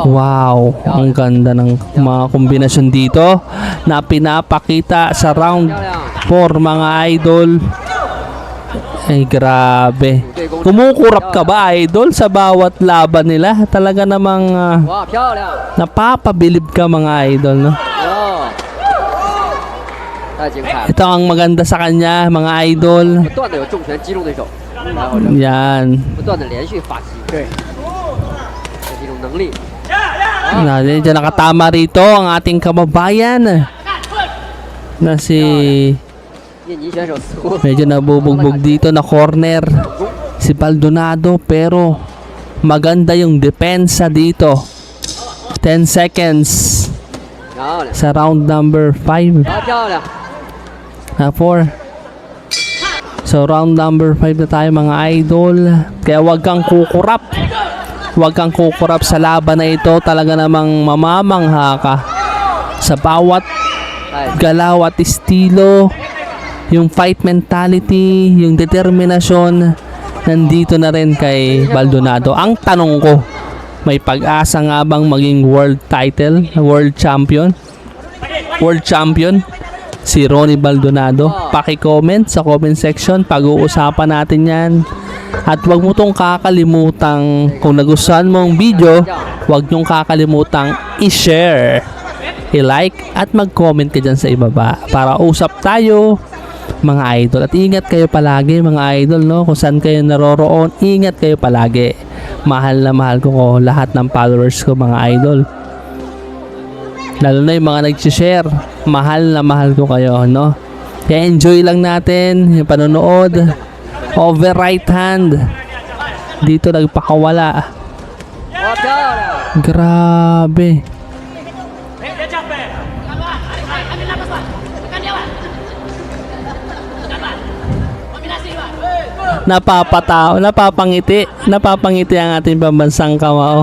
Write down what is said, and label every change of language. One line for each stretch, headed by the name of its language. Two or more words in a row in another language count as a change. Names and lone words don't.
Filipino: Wow, ang ganda ng mga kombinasyon dito na pinapakita sa round 4 mga idol. Ay grabe. Kumukurap ka ba idol sa bawat laban nila? Talaga namang
Chinese: 哇，漂亮！
Filipino: napapabilib ka mga idol, no?
Chinese: 哦，太精彩了，
Filipino: Ito ang maganda sa kanya mga idol.
Chinese: 不断的有重拳击中对手，然后
Filipino: Yan.
Chinese: 不断的连续发击，对，这是一种能力。
Filipino: Diyan nakatama rito ang ating kababayan na si
Chinese: 印尼选手似乎
Filipino: medyo nabubugbog dito na corner si Baldonado, pero maganda yung depensa dito.
English: 10 seconds
Chinese: 漂亮，
Filipino: sa round number 5
Chinese: 啊，漂亮，
Filipino: na 4. So round number 5 na tayo mga idol. Kaya wag kang kukurap. Wag kang kukurap sa laban na ito. Talaga namang mamamangha ka sa bawat
Chinese: 哎，
Filipino: galaw at estilo. Yung
English: fight mentality,
Filipino: yung determinasyon, nandito na rin kay Baldonado. Ang tanong ko, may pag-asa nga bang maging
English: world title, world champion? World champion
Filipino: si Ronnie Baldonado? Paki-comment sa
English: comment section,
Filipino: pag-uusapan natin yan. At wag mo tong kakalimutang, kung nagustuhan mo ang video, wag nyong kakalimutang i-share, i-like at mag-comment ka dyan sa ibaba para usap tayo mga idol. At ingat kayo palagi mga idol, no? Kung saan kayo naroroon, ingat kayo palagi. Mahal na mahal ko lahat ng followers ko mga idol. Lalo na yung mga nag-share, mahal na mahal ko kayo, no? Kaya enjoy lang natin yung panonood.
English: Over right hand.
Filipino: Dito nagpakawala.
Chinese: 哇，漂亮，
Filipino: Grabe. Napapangiti ang ating pambansang kamao.